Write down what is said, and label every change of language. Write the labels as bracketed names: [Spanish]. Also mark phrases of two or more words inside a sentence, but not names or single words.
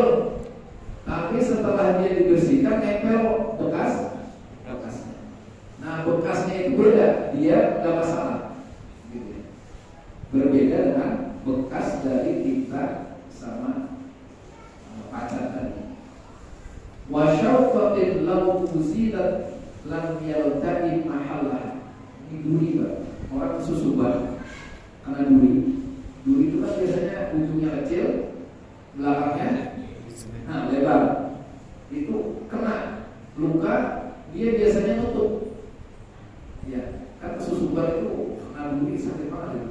[Indonesian] Tapi setelah dia dibersihkan nempel bekasnya. Nah, bekasnya itu beda, dia nggak masalah. Gitu ya. Berbeda dengan bekas dari tinta sama pacar tadi. [Arabic] وشوكة لو أزيلت لم يلتق محله. [Indonesian] Ini duri, Pak. Orang kesusuban karena duri. Duri itu kan biasanya ujungnya kecil, belakangnya lebar. Itu kena luka, dia biasanya nutup. Ya, kan kesusuban itu kena duri sakit banget.